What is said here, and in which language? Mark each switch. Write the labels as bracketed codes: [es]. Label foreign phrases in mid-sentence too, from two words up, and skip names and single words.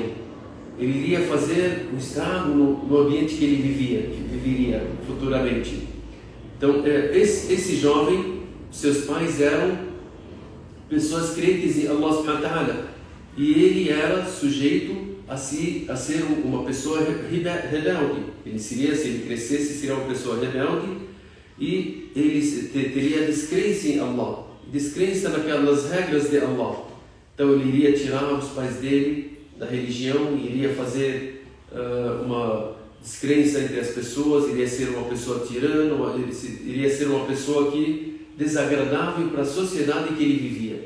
[pt] Ele iria fazer um estrago no ambiente que ele viveria futuramente. Então, esse jovem, seus pais eram pessoas crentes em Allah [ar] سبحانه وتعالى. [pt] E ele era sujeito a ser uma pessoa rebelde. Ele seria, se ele crescesse, seria uma pessoa rebelde e ele teria descrença em Allah, descrença naquelas regras de Allah. Então ele iria tirar os pais dele da religião, iria fazer uma descrença entre as pessoas, iria ser uma pessoa tirana, iria ser uma pessoa que desagradável para a sociedade que ele vivia.